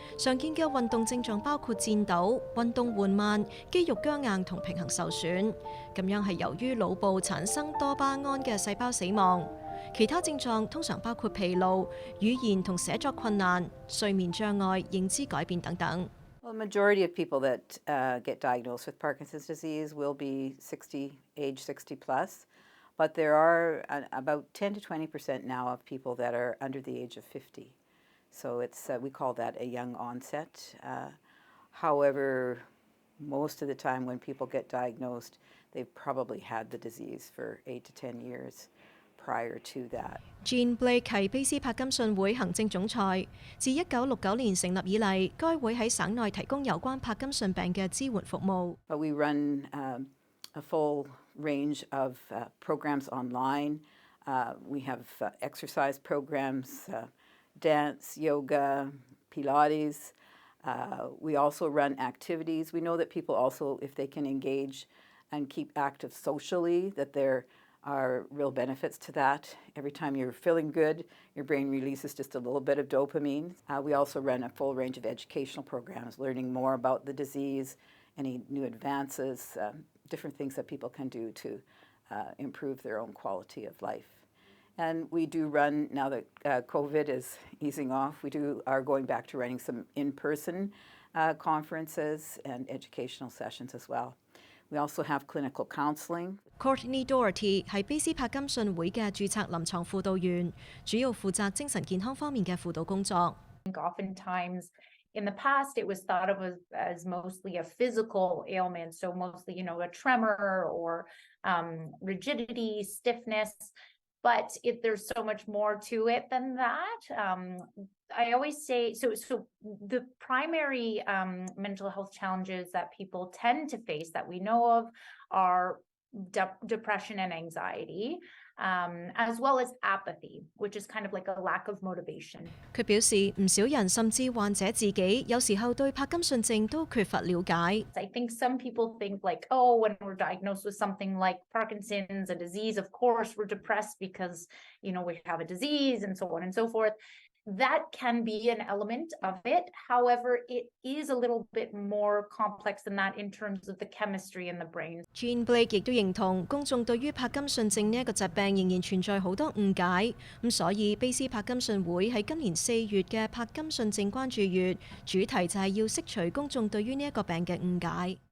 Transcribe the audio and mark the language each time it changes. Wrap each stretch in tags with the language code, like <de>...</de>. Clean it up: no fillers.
<yue>常見嘅運動症狀包括顫抖、運動緩慢、肌肉僵硬同平衡受損。咁樣係由於腦部產生多巴胺嘅細胞死亡。其他症狀通常包括疲勞、語言同寫作困難、睡眠障礙、認知改變等等。</yue> <en>Well, the majority of people that get diagnosed with Parkinson's disease will be age 60 plus, but there are about 10 to 20% now of people that are under the age of 50. So it's we call that a young onset. However, most of the time when people get diagnosed, they've probably had the disease for 8 to 10 years prior to that.</en> <yue>Jean Blake 係卑詩柏金遜會行政總裁。自1969年成立以嚟，該會喺省內提供有關柏金遜病嘅支援服務。</yue> <en>We run a full range of programs online. We have exercise programs. Dance, yoga, Pilates. We also run activities. We know that people also, if they can engage and keep active socially, that there are real benefits to that. Every time you're feeling good, your brain releases just a little bit of dopamine. We also run a full range of educational programs, learning more about the disease, any new advances, different things that people can do to improve their own quality of life. And we do run, now that COVID is easing off, are going back to running some in-person conferences and educational sessions as well. We also have clinical counseling.</en> <yue>Courtney Doherty 係卑斯帕金遜會嘅註冊臨床輔導員，主要負責精神健康方面嘅輔導工作。</yue> <en>Oftentimes, in the past, it was thought of as mostly a physical ailment, so mostly, a tremor or rigidity, stiffness. But if there's so much more to it than that, I always say, so the primary mental health challenges that people tend to face that we know of are depression and anxiety, as well as apathy, which is kind of like a lack of motivation.</en> <yue>佢表示，唔少人甚至患者自己有時候對柏金遜症都缺乏了解。</yue> <en>I think some people think like, oh, when we're diagnosed with something like Parkinson's, a disease, of course we're depressed because, we have a disease and so on and so forth. That can be an element of it. However, it is a little bit more complex than that in terms of the chemistry in the brain.</en> <yue>Jean Blake 亦都認同公眾對於柏金遜症呢一個疾病仍然存在好多誤解，咁所以卑斯柏金遜會喺今年4月嘅柏金遜症關注月，主題就係要釋除公眾對於呢一個病嘅誤解。</yue>